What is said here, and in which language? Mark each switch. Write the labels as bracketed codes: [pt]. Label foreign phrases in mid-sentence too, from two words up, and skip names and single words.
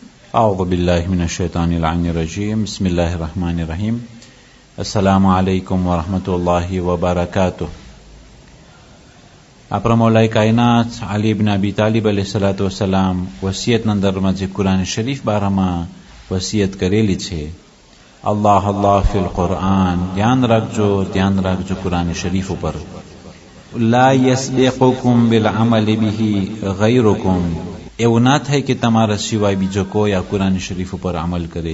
[ar] أعوذ بالله من الشيطان اللعين الرجيم بسم الله الرحمن الرحيم السلام عليكم ورحمة الله وبركاته. [gu] આપણા મૌલાએ કાયનાત અલી ઇબ્ન અબી તાલિબ [ar] عليه الصلاة والسلام [gu] વસિયતના અંદરમાં જે કુરાન શરીફ બારામાં વસિયત કરેલી છે, [ar] الله الله في القرآن, [gu] ધ્યાન રાખજો કુરાન શરીફ ઉપર. [ar] لا يسبقكم بالعمل به غيركم, [gu] એવું ના થાય કે તમારા સિવાય બીજો કોઈ આ કુરાન શરીફ ઉપર અમલ કરે.